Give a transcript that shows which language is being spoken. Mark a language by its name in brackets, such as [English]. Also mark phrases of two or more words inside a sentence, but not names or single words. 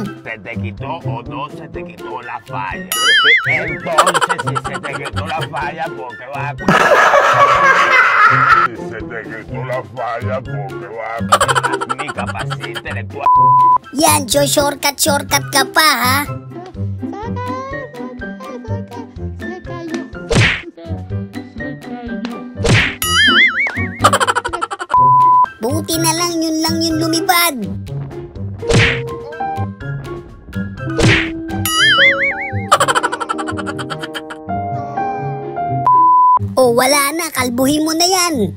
[Spanish] ¿Se te quitó o no se te quitó la falla? Entonces, si se te quitó la falla, ¿por qué vas a Si se te quitó la falla, ¿por qué vas a mi capacidad intelectual? [Filipino] Yan, shortcut ka pa ha. Buti na lang yun lumipad. Oh, wala na, kalbuhin mo na yan.